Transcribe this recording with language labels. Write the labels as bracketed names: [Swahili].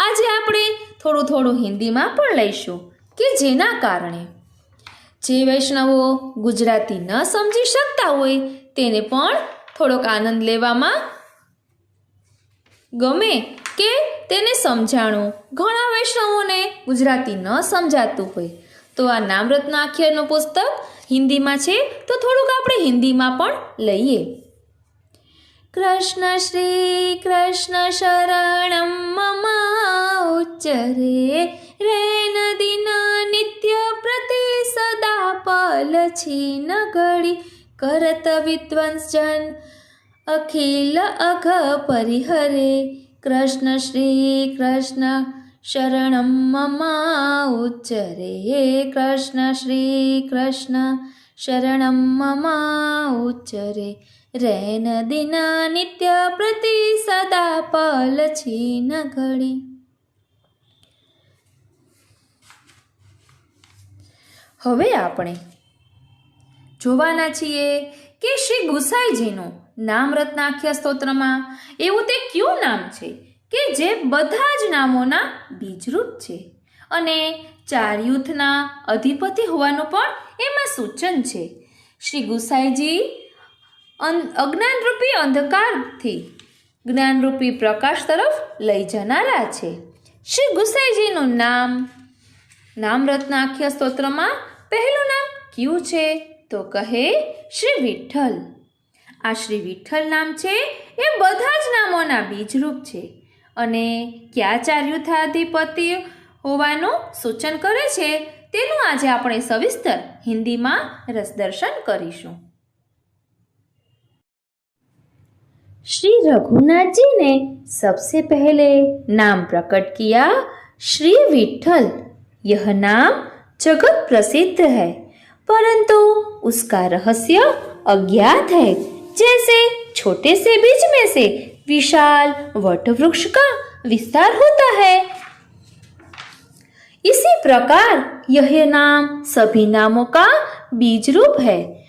[Gujarati] આજે આપણે થોડું હિન્દીમાં પણ લઈશું કે જેના કારણે જે વૈષ્ણવો ગુજરાતી ન સમજી શકતા હોય તેને પણ થોડોક આનંદ લેવામાં ગમે કે તેને સમજાણું। ઘણા વૈષ્ણવોને ગુજરાતી ન સમજાતું હોય તો આ નામરત્નાખ્યરનું પુસ્તક હિન્દીમાં છે તો થોડુંક આપણે હિન્દીમાં પણ લઈએ। [Hindi] कृष्ण श्री कृष्ण शरणं मम उच्चरे रैन दिन नित्य प्रति सदा पल छीन घड़ी करत विद्वंस जन अखिल अघ परिहरे। कृष्ण श्री कृष्ण शरणं मम उच्चरे। कृष्ण श्री कृष्ण शरणं मम उच्चरे रैन दिन नित्य प्रति सदा पल छीन घड़ी। [Gujarati] હવે આપણે જોવાના છીએ કે શ્રી ગુસાઈજીનું નામરત્નાખ્ય સ્તોત્રમાં એવું તે કયું નામ છે કે જે બધા જ નામોના બીજરૂપ છે અને 4 યુથના અધિપતિ હોવાનું પણ એમાં સૂચન છે। શ્રી ગુસાઈજી અજ્ઞાનરૂપી અંધકારથી જ્ઞાનરૂપી પ્રકાશ તરફ લઈ જનારા છે। શ્રી ગુસાઈજીનું નામરત્નાખ્ય સ્તોત્રમાં પહેલું નામ કયું છે તો કહે શ્રી વિઠ્ઠલ। આ શ્રી વિઠ્ઠલ નામ છે એ બધા જ નામોના બીજરૂપ છે અને કયા 4 યુથાધિપતિ હોવાનું સૂચન કરે છે તેનું આજે આપણે સવિસ્તર હિન્દીમાં રસદર્શન કરીશું। [Hindi] श्री रघुनाथ जी ने सबसे पहले नाम प्रकट किया श्री विठ्ठल। यह नाम जगत प्रसिद्ध है परंतु उसका रहस्य अज्ञात है। जैसे छोटे से बीज में से विशाल वट वृक्ष का विस्तार होता है, इसी प्रकार यह नाम सभी नामों का बीज रूप है।